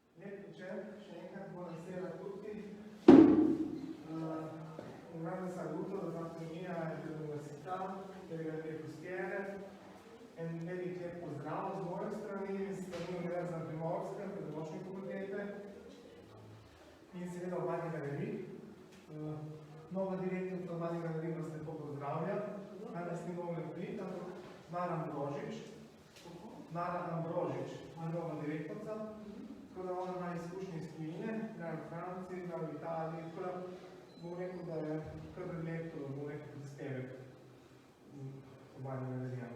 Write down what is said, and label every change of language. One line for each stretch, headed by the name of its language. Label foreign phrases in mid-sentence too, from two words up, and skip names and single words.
Slovenian: večer, še enkrat
Italian: buonasera a tutti. Un grande saluto da parte mia e dell'università, delle Gallerie Costiere e un
Slovenian: veliko pozdrav z moje strani, strani Univerza Primorska, pedagoške fakultete in seveda v Mladih galerij. Nova direktorica v Mladih galerij vas lepo pozdravlja. Danes ni nove plit, ampak Nara Ambrožič, nova direktorica, tako da ona ima izkušnje iz tujine, v Franciji, v Italiji, tako da bom rekel, da je kar lep, bom rekel, prispevek v Mladih galerijah.